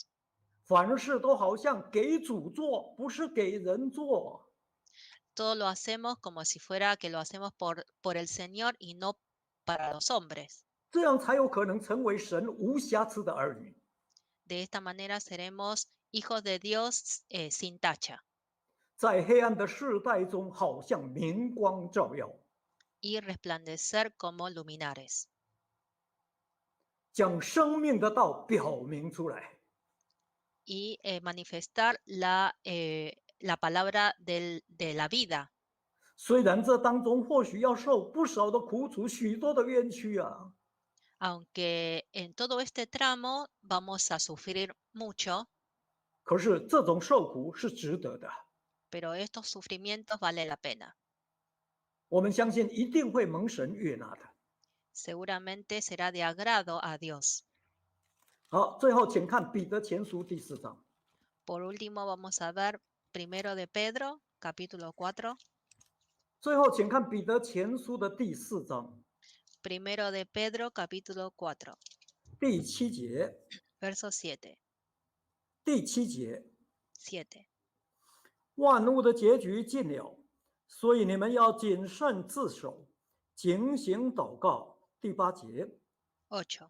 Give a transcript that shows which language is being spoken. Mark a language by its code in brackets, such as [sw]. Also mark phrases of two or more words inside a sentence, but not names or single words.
[zh] 凡事都好像给主做，不是给人做。 [es] Todo lo hacemos como si fuera que lo hacemos por el Señor y no para los hombres. [zh] 这样才有可能成为神无瑕疵的儿女。 [es] De esta manera seremos hijos de Dios sin tacha [zh] 在黑暗的世代中，好像明光照耀， [es] y resplandecer como luminares. [zh] 将生命的道表明出来。 [es] Y manifestar la palabra de la vida. [zh] 虽然这当中或许要受不少的苦楚，许多的冤屈啊， [es] Aunque en todo este tramo vamos a sufrir mucho, [zh] 可是这种受苦是值得的。 [es] pero estos sufrimientos vale la pena. [zh] 我们相信一定会蒙神悦纳的。 [es] Seguramente será de agrado a Dios. [zh] 好，最后请看彼得前书第4章。 [es] Por último, vamos a ver 1 de Pedro, capítulo 4. [zh] 最后请看彼得前书的第4章 [es] 1 de Pedro, capítulo 4, [zh] 第7节。 [es] verso 7. [zh] 第7节， [es] 7. [zh] 万物的结局近了，所以你们要谨慎自守，警醒祷告。第8节， [es] 8.